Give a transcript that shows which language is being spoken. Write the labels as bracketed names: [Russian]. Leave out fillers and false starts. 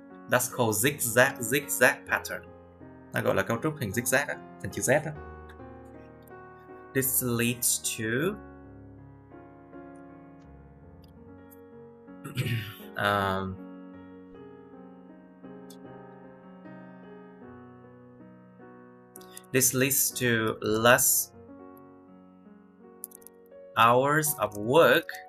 [English] That's called zigzag pattern. [Vietnamese] Nó gọi là cấu trúc hình zigzag á, hình chữ Z á. [English] This leads to this leads to less hours of work